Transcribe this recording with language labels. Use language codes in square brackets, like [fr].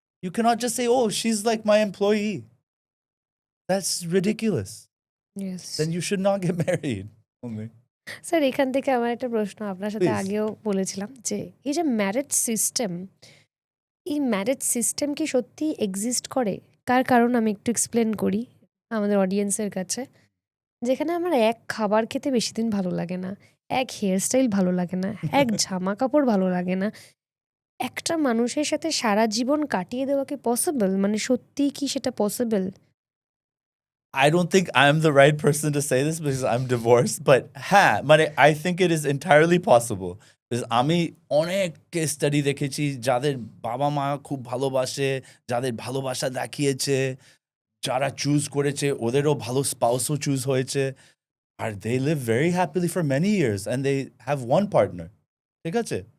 [en] You cannot just say, oh, she's like my employee. That's ridiculous. Yes. Then you should not get married. Only. [bn] Sir এখান থেকে আমার একটা প্রশ্ন আপনার সাথে [en] Please. [bn] আগেও বলেছিলাম যে এই যে ম্যারেজ সিস্টেম এই ম্যারেজ সিস্টেম কি সত্যি এক্সিস্ট করে কার কারণ আমি একটু এক্সপ্লেন করি আমাদের অডিয়েন্সের কাছে যেখানে আমার এক খাবার খেতে বেশি দিন ভালো লাগে না এক হেয়ারস্টাইল ভালো লাগে না এক জামা কাপড় ভালো লাগে না একটা মানুষের সাথে সারা জীবন কাটিয়ে দেওয়া কি পসিবল মানে সত্যি কি সেটা possible [en] I don't think I'm the right person to say this because I'm divorced, but I think it is entirely possible. [bn] Because আমি অনেক কেস স্টাডি দেখেছি যাদের বাবা মা খুব ভালোবাসে যাদের ভালোবাসা দেখিয়েছে যারা চুজ করেছে ওদেরও ভালো স্পাউসও চুজ হয়েছে আর [en] they live very happily for many years and they have one partner. [bn] ঠিক আছে?